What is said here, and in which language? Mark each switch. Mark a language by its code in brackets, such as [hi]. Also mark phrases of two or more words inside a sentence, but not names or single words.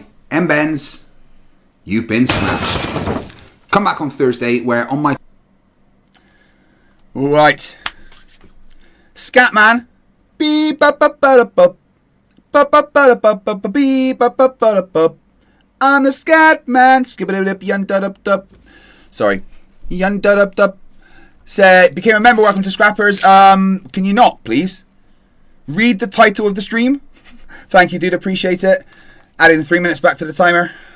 [en] Benz, you've been smashed. Come back on Thursday where on my... Right. Scatman. Beep ba ba ba ba ba ba ba ba ba ba beep ba ba ba ba. I'm the Scatman. Skip it up yun da up up. Sorry. Yun da up up. Say became a member. Welcome to Scrappers. Can you not, please? Read the title of the stream. Thank you, dude. Appreciate it. Adding 3 minutes back to the timer.